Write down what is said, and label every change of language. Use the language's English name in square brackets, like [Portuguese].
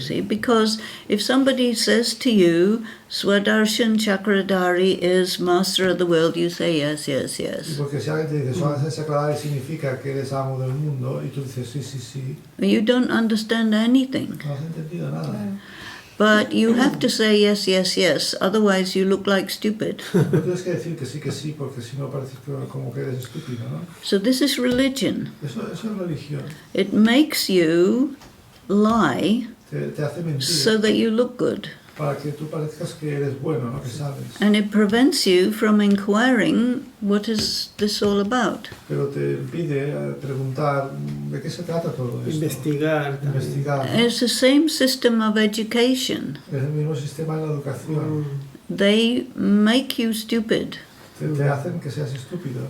[English] see, because if somebody says to you, Swadarshan Chakradhari is master of the world, you say yes, yes, [Spanish] Y [English] yes. [Spanish] porque si alguien te dice, Swadansan Chakradhari significa que eres amo del mundo, y tú dices, sí, sí, sí, [English] You don't understand anything. [Spanish] no has entendido nada. [English] But you have to say yes, yes, yes, otherwise you look like stupid. [Spanish] No tienes que decir que sí, porque si no pareces como que eres estúpido, ¿no? [English] So this is religion. [Spanish] Eso es religión. [English] It makes you lie [Spanish] Te hace mentir [English] so that you look good. [Spanish] para que tú parezcas que eres bueno, ¿no? Que sabes. [English] And it prevents you from inquiring what is this all about. [Spanish] Pero te impide preguntar de qué se trata todo esto. Investigar. también. Investigar. ¿no? [English] It's the same system of education. [Spanish] Es el mismo sistema en la educación. [English] They make you stupid [Spanish] Te hacen que seas estúpido